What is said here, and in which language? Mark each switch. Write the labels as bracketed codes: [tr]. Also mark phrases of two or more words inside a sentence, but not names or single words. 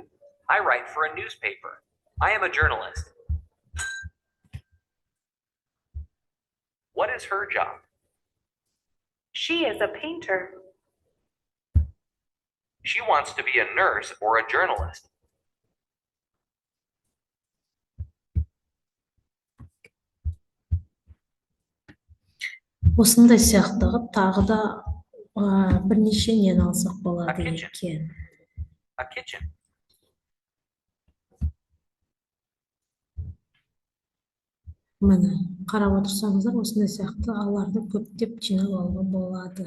[en] I write for a newspaper. I am a journalist. What is her job? She is a painter. She wants to be a nurse or a journalist. [kk] Осындай сияқты қылып тағы да бірнеше нені алсақ болады екен. [en] A kitchen. [kk] Міне, қарап отырсаңыздар, осындай сияқты аларды көптеп жинап алуға болады.